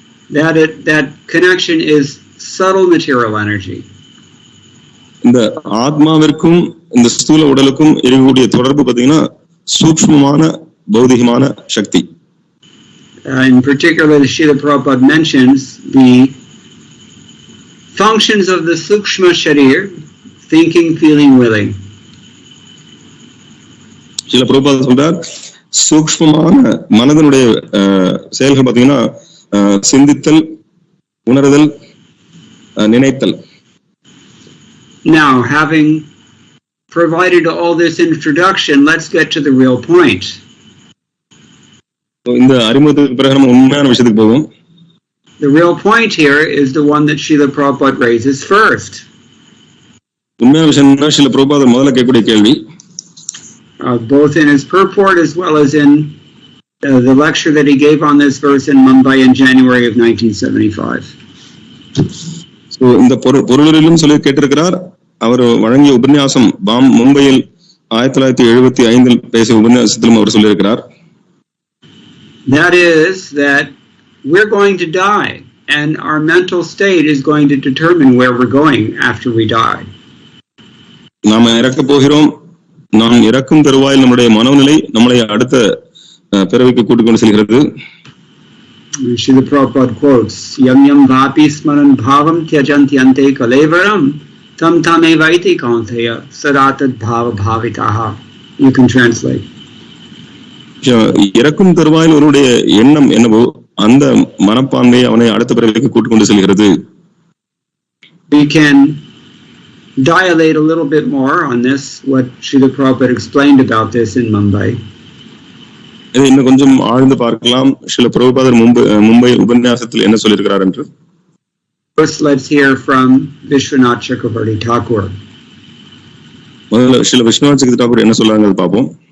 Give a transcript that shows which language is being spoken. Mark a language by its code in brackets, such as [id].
[en] That connection is subtle material energy. [ta] இந்த ஆத்மாவிற்கும் இந்த ஸ்தூல உடலுக்கும் இருக்கக்கூடிய தொடர்பு பாத்தீங்கன்னா சூக்ஷ்மமான பௌதிகமான சக்தி. [en] In particular, Srila Prabhupada mentions the functions of the sukshma sharir, thinking, feeling, willing. [ta] Srila Prabhupada சொல்றார் சூக்ஷ்மமான மனதினுடைய செயல்கள் பாத்தீங்கன்னா சிந்தித்தல், உணர்தல், நினைத்தல். [en] Now, having provided all this introduction, let's get to the real point. [ta] இந்த அறிமுகத்துக்கு பிறகு நம்ம உண்மையான விஷயத்துக்கு போவோம். [en] The real point here is the one that Srila Prabhupada raises first. [ta] உண்மையான விஷயம் என்ன? ஸ்ரீல பிரபுபாதர் முதல்ல கேட்கக்கூடிய கேள்வி, [en] both in his purport as well as in the lecture that he gave on this verse in Mumbai in January of 1975. [ta] So இந்த பொருளிலும் சொல்லி கேட்டிருக்கிறார். அவர் வழங்கிய உபன்யாசம் மும்பையில் 1975 பேசிய உபன்யாசத்திலும் அவர் சொல்லியிருக்கிறார். [en] That is that we're going to die and our mental state is going to determine where we're going after we die. [ta] நாம இறக்க போகிறோம். நாம் இறக்கும் தருவாயில் நம்முடைய மனோநிலை நம்மளை அடுத்த பிறவிக்கு கூட்டிக் கொண்டு செல்கிறது. [en] Srila Prabhupada quotes, [sa] Yam yam vapi smaran bhavam tyajanti ante kalevaram tam tame vaiti kaunteya sadatad bhava bhavitaha. [en] You can translate. [ta] இறக்கும் தருவாயில் அவருடைய எண்ணம் என்னவோ அந்த மனப்பான்மை அவனை அடுத்த பிறவிக்கு கூட்டிக் கொண்டு செல்கிறது. [en] We can dilate a little bit more on this, what Srila Prabhupada explained about this in Mumbai. [ta] இதை இன்னும் கொஞ்சம் ஆழ்ந்து பார்க்கலாம். ஸ்ரீல பிரபுபாதர் மும்பை உபன்யாசத்தில் என்ன சொல்லியிருக்கிறார் என்று. [en] First, let's hear from Vishwanath Chakravarti Thakur. [ta] முதல்ல ஸ்ரீல விஸ்வநாத் சக்கரவர்த்தி தாக்கூர் என்ன சொல்றாங்க பார்ப்போம்.